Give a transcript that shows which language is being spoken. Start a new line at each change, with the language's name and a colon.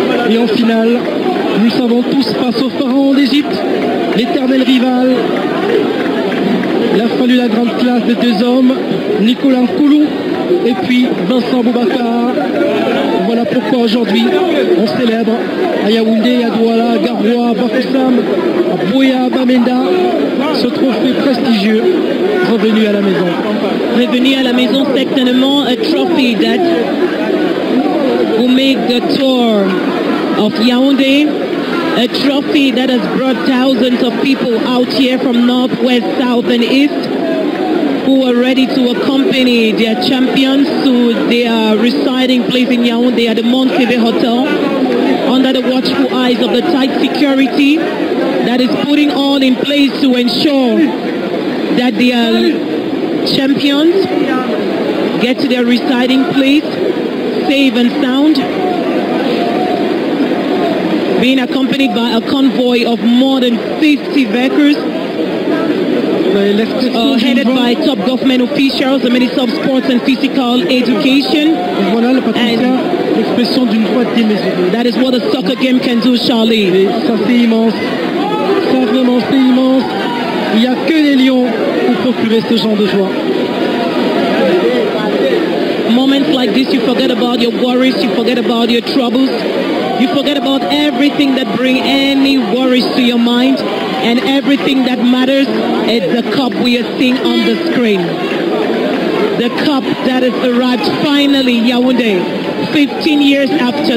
French: Et en finale, nous savons tous, face au pharaon d'Égypte, l'éternel rival, il a fallu la grande classe de deux hommes, Nicolas Nkoulou et puis Vincent Boubacar. Voilà pourquoi aujourd'hui on célèbre à Yaoundé, à Douala, à Garoua, à Bafoussam, à Boya, à Bamenda, ce trophée prestigieux revenu à la maison. Revenu à la maison, certainement
English: a trophy that will make the tour of Yaoundé, a trophy that has brought thousands of people out here from north, west, south and east who are ready to accompany their champions to their residing place in Yaoundé at the Mont Kébé Hotel under the watchful eyes of the tight security that is putting all in place to ensure that their champions get to their residing place safe and sound, being accompanied by a convoy of more than 50 vehicles headed by top government officials, the Minister of Sports and Physical Education.
French: Voilà le Patricia, l'expression d'une joie démesurée.
English: That is what a soccer game can do, Charlie.
French: Et ça c'est immense, ça vraiment c'est immense. Il n'y a que les Lions pour procurer ce genre de joie.
English: Moments like this, you forget about your worries, you forget about your troubles, you forget about everything that bring any worries to your mind, and everything that matters is the cup we are seeing on the screen. The cup that has arrived finally, Yaoundé, 15 years after.